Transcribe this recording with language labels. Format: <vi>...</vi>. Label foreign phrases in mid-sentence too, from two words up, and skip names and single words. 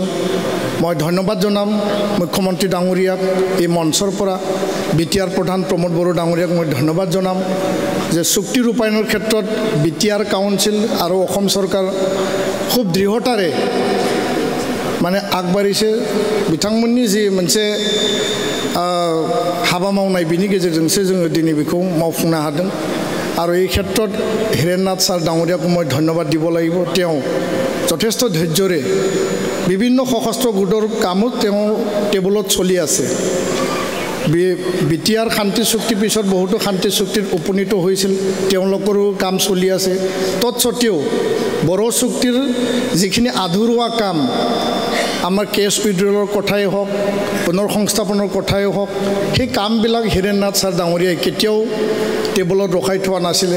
<as>মই ধন্যবাদ জনাম মুখ্যমন্ত্ৰী ডাঙৰীয়াক এই মঞ্চৰ পৰা, বিটিআৰ প্ৰধান প্ৰমোদ বড়ো ডাঙৰীয়াক মই ধন্যবাদ জনাম যে চুক্তি ৰূপায়ণৰ ক্ষেত্ৰত বিটিআৰ কাউন্সিল আৰু অসম চৰকাৰ খুব দৃঢ়তাৰে</as> <brx>माने आगबारिसे बिथांमोननि जि मोनसे हाबा मावनाय बिनि गेजेरजोंसो जोङो दिनै बेखौ मावफुंनो हादों आरो</brx> <as>এই ক্ষেত্ৰত হিৰেণনাথ ছাৰ ডাঙৰীয়াকো মই ধন্যবাদ দিব লাগিব তেওঁ যথেষ্ট ধৈৰ্যৰে বিভিন্ন সশস্ত্ৰ গোটৰ কামত তেওঁ টেবুলত চলি আছে বিটিআৰ শান্তি চুক্তি পিছত বহুতো শান্তি চুক্তিত উপনীত হৈছিল তেওঁলোকৰো কাম চলি আছে তৎসত্ত্বেও বড়ো চুক্তিৰ যিখিনি আধৰুৱা কাম আমাৰ কেছ উইড্ৰলৰ কথাই হওক পুনৰ সংস্থাপনৰ কথাই হওক সেই কামবিলাক হিৰেণনাথ ছাৰ ডাঙৰীয়াই কেতিয়াও টেবুলত ৰখাই থোৱা নাছিলে</as>